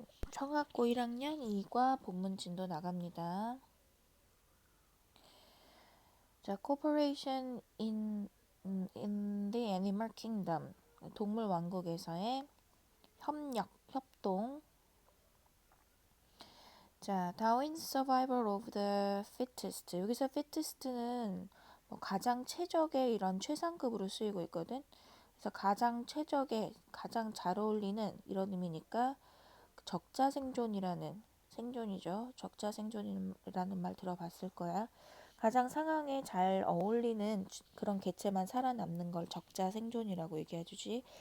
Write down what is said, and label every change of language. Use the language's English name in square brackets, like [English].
[Korean] 청학고 1학년 2과 본문 진도 나갑니다. [English] 자, cooperation in the animal kingdom. [Korean] 동물 왕국에서의 협력, 협동. [English] 자, Darwin's survival of the fittest. [Korean] 여기서 fittest는 가장 최적의 이런 최상급으로 쓰이고 있거든. 그래서 가장 최적의, 가장 잘 어울리는 이런 의미니까 적자 생존이라는 생존이죠. 적자 생존이라는 말 들어봤을 거야. 가장 상황에 잘 어울리는 그런 개체만 살아남는 걸 적자 생존이라고 얘기해주지.